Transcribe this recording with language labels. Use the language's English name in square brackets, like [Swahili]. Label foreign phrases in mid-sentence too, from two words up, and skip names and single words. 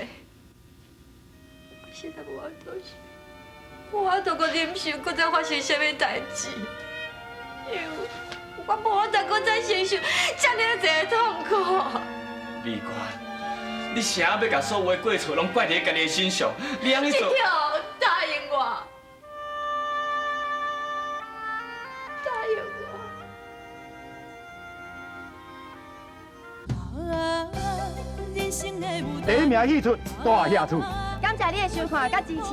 [Min Nan Chinese] 我实在无法度想，无法度搁忍受，搁再发生啥物代志，因为我无法度搁再承受遮尔侪痛苦。李官，你啥要甲所有的过错拢怪伫家己的身上？你安尼做，答应我，答应我。第一名戏出大下厝，感谢你的收看甲支持，